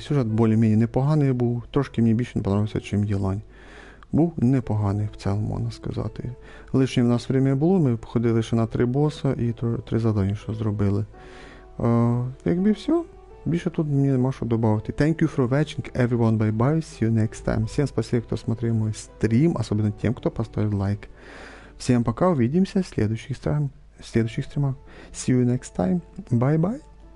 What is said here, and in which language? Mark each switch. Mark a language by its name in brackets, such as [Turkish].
[Ukrainian] Сюжет більш-менш непоганий був. Трошки мені більше не подобався, чим Єлань. Був непоганий в цілому, можна сказати. Лишнє в нас время було, ми походили ще на 3 боса і 3 завдання, що зробили. Якби все, більше тут мені нема що додати. [English] Thank you for watching, everyone, bye bye, see you next time. [Russian] Всем спасибо, кто смотрел мой стрим, особенно тем, кто поставил лайк. Всем пока, увидимся в следующих стримах. [English] See you next time, bye bye.